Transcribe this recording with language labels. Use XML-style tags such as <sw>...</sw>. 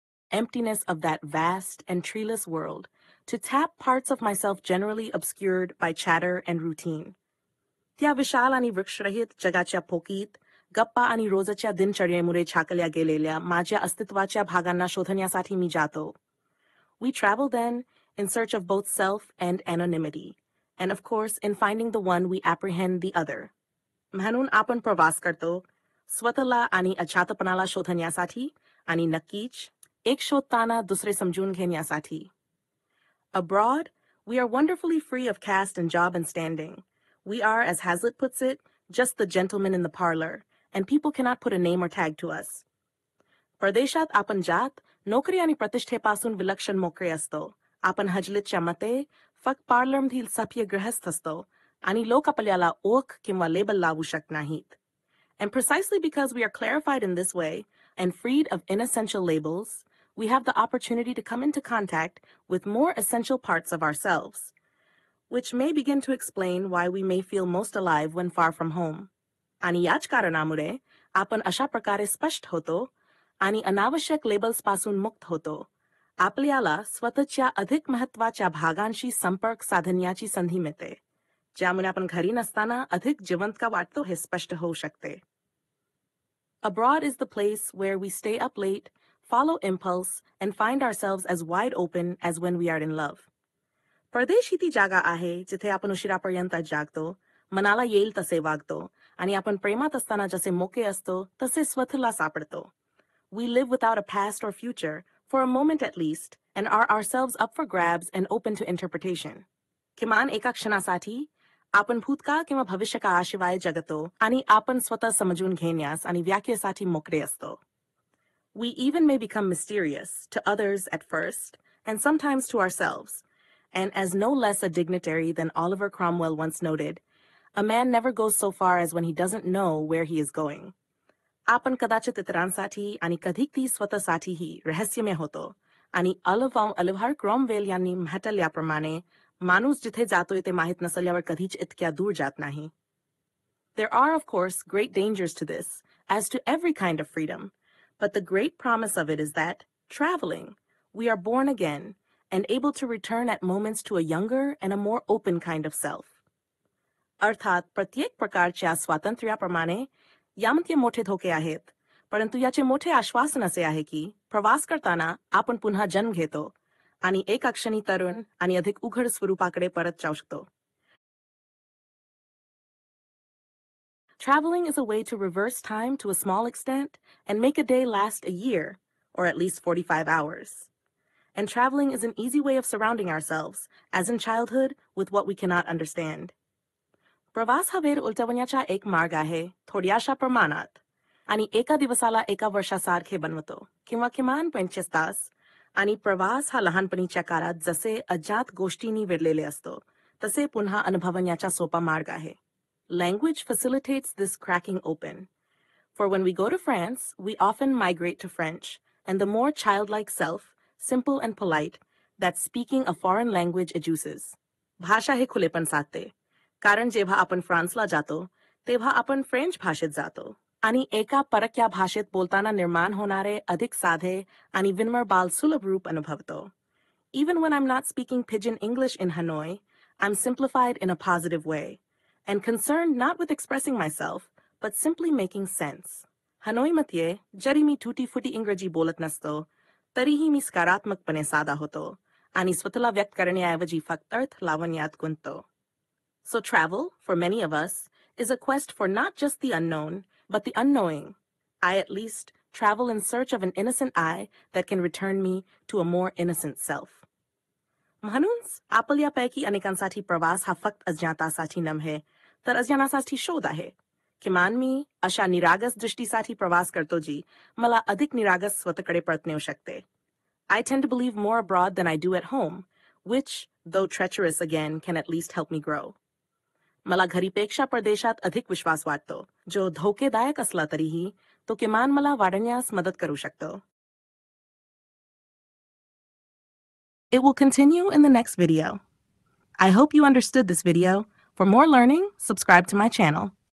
<en>emptiness of that vast and treeless world, to tap parts of myself generally obscured by chatter and routine.</en> <mr>त्या विशाल आणि वृक्षरहित जगाच्या पोकीत गप्पा आणि रोजच्या दिनचर्येमुळे छाकल्या गेलेल्या माझ्या अस्तित्वाच्या भागांना शोधण्यासाठी मी जातो.</mr> <en>We travel then in search of both self and anonymity, and of course in finding the one we apprehend the other.</en> <mr>म्हणून आपण प्रवास करतो स्वतःला आणि अज्ञातपणाला शोधण्यासाठी आणि नक्कीच एक शोधताना दुसरे समजून घेण्यासाठी.</mr> <en>Abroad, we are wonderfully free of caste and job and standing. We are, as Hazlitt puts it, just the gentleman in the parlor, and people cannot put a name or tag to us.</en> <mr>परदेशात आपण जात नोकरी आणि प्रतिष्ठेपासून विलक्षण मोकळे असतो. आपण हजलितच्या मते फक्त पार्लरमधील सभ्य गृहस्थ असतो आणि लोक आपल्याला ओळख किंवा लेबल लावू शकत नाहीत.</mr> <en>And precisely because we are clarified in this way and freed of inessential labels, we have the opportunity to come into contact with more essential parts of ourselves, which may begin to explain why we may feel most alive when far from home.</en> <mr>आणि याच कारणामुळे आपण अशा प्रकारे स्पष्ट होतो आणि अनावश्यक लेबल्सपासून मुक्त होतो. आपल्याला स्वतःच्या अधिक महत्त्वाच्या भागांशी संपर्क साधण्याची संधी मिळते, ज्यामुळे आपण घरी नसताना अधिक जिवंत का वाटतो हे स्पष्ट होऊ शकते.</mr> <en>Abroad is the place where we stay up late, follow impulse, and find ourselves as wide open as when we are in love.</en> <mr>परदेश ही ती जागा आहे जिथे आपण उशिरापर्यंत जागतो, मनाला येईल तसे वागतो आणि आपण प्रेमात असताना जसे मोके असतो तसे स्वतःला सापडतो.</mr> <en>We live without a past or future, for a moment at least, and are ourselves up for grabs and open to interpretation.</en> <mr>किमान एका क्षणासाठी आपण भूतकाळ किंवा भविष्यकाळाशिवाय जगतो आणि आपण स्वतः समजून घेण्यास आणि व्याख्येसाठी मोकळे असतो.</mr> <en>We even may become mysterious to others at first, and sometimes to ourselves. And as no less a dignitary than Oliver Cromwell once noted, a man never goes so far as when he doesn't know where he is going.</en> <mr>आपण कदाचित इतरांसाठी आणि कधीकधी स्वतःसाठीही रहस्यमय होतो आणि Oliver Cromwell यांनी म्हटल्याप्रमाणे माणूस जिथे जातोय ते माहीत नसल्यावर कधीच इतक्या दूर जात नाही.</mr> <en>There are, of course, great dangers to this, as to every kind of freedom, but the great promise of it is that, traveling, we are born again and able to return at moments to a younger and a more open kind of self.</en> <mr>अर्थात प्रत्येक प्रकारच्या स्वातंत्र्याप्रमाणे यामध्ये मोठे धोके आहेत, परंतु याचे मोठे आश्वासन असे आहे की प्रवास करताना आपण पुन्हा जन्म घेतो आणि एका क्षणी तरुण आणि अधिक उघड स्वरूपाकडे परत जाऊ शकतो.</mr> <en>Traveling is a way to reverse time to a small extent and make a day last a year, or at least 45 hours. And traveling is an easy way of surrounding ourselves, as in childhood, with what we cannot understand.</en> <mr>प्रवास हा वेळ उलटवण्याचा एक मार्ग आहे थोड्याशा प्रमाणात आणि एका दिवसाला एका वर्षासारखे बनवतो किंवा किमान 25 तास. आणि प्रवास हा लहानपणीच्या काळात जसे अज्ञात गोष्टींनी वेढलेले असतो तसे पुन्हा अनुभवण्याचा सोपा मार्ग आहे.</mr> <en>Language facilitates this cracking open. For when we go to France, we often migrate to French, and the more childlike self, simple and polite, that speaking a foreign language educes.</en> <mr>भाषा हे खुलेपण साधते, कारण जेव्हा आपण फ्रान्सला जातो तेव्हा आपण फ्रेंच भाषेत जातो आणि एका परक्या भाषेत बोलताना निर्माण होणारे अधिक साधे आणि विनम्र बाल सुलभ रूप अनुभवतो.</mr> <en>Even when I'm not speaking pidgin English in Hanoi, I'm simplified in a positive way, and concerned not with expressing myself, but simply making sense.</en> <mr>हनोईमध्ये जरी मी तुटी-फुटी इंग्रजी बोलत नसतो, तरीही मी सकारात्मकपणे साधा होतो आणि स्वतःला व्यक्त करण्याऐवजी फक्त अर्थ लावण्यात गुंततो.</mr> <en>So travel, for many of us, is a quest for not just the unknown, but the unknowing. I, at least, travel in search of an innocent I that can return me to a more innocent self.</en> <mr>म्हणूनच आपल्यापैकी अनेकांसाठी प्रवास हा फक्त अज्ञातासाठी नव्हे, तर अज्ञानासाठी शोध आहे. किमान मी अशा निरागस दृष्टीसाठी प्रवास करतो जी मला अधिक निरागस स्वतःकडे परत नेऊ शकते.</mr> <en>I tend to believe more abroad than I do at home, which, though treacherous again, can at least help me grow.</en> <mr>मला घरीपेक्षा परदेशात अधिक विश्वास वाटतो, जो धोकेदायक असला तरीही तो किमान मला वाढण्यास मदत करू शकतो.</mr> <en>It will continue in the next video. I hope you understood this video. For more learning, subscribe to my channel.</en>